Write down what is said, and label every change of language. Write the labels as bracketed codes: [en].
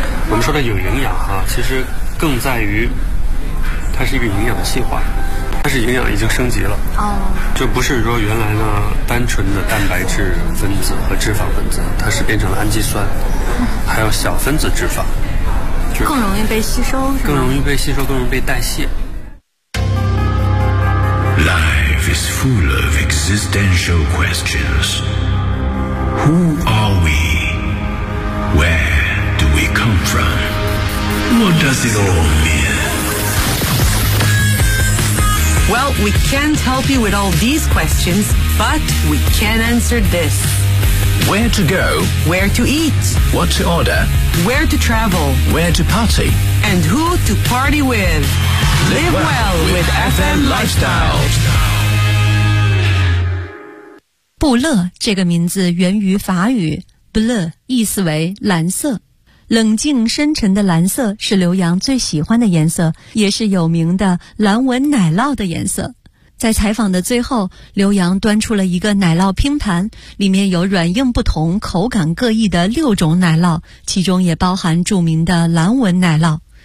[zh] 我们说的有营养哈，其实更在于它是一个营养的细化，它是营养已经升级了。哦，就不是说原来呢单纯的蛋白质分子和脂肪分子，它是变成了氨基酸，还有小分子脂肪。更容易被吸收，是吗？更容易被吸收，更容易被代谢。 [en] Life is full of existential questions. Who are we? Where do we come from? What does it all mean? Well, we can't help you with all these questions, but we can answer this. Where to go? Where to eat? What to order? Where to travel? Where to party? And who to party with? Live well with FM Lifestyle. [zh] 布勒这个名字源于法语 ,bleu 意思为蓝色。冷静深沉的蓝色是刘洋最喜欢的颜色，也是有名的蓝纹奶酪的颜色。在采访的最后，刘洋端出了一个奶酪拼盘，里面有软硬不同、口感各异的6种奶酪，其中也包含著名的蓝纹奶酪。